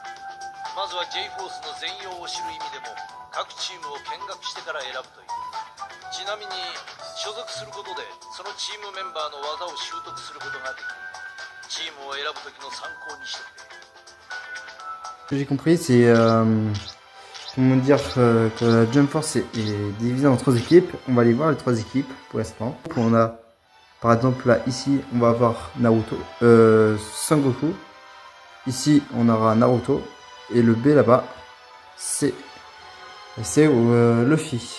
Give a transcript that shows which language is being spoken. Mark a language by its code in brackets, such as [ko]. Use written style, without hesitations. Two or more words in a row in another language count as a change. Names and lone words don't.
[ja] まずは J フォースの全容を知る意味でも各チームを見学してから選ぶという。ちなみに所属することでそのチームメンバーの技を習得することができる。チームを選ぶ時の参考にしてくれ。 [fr] Ce que j'ai compris, c'est comment dire que la Jump Force est divisée en 3 équipes. On va aller voir les 3 équipes pour l'instant. On a, par exemple, là, ici, on va avoir Naruto, Sangoku. Ici, on aura Naruto. Et le B là-bas, c'est Luffy.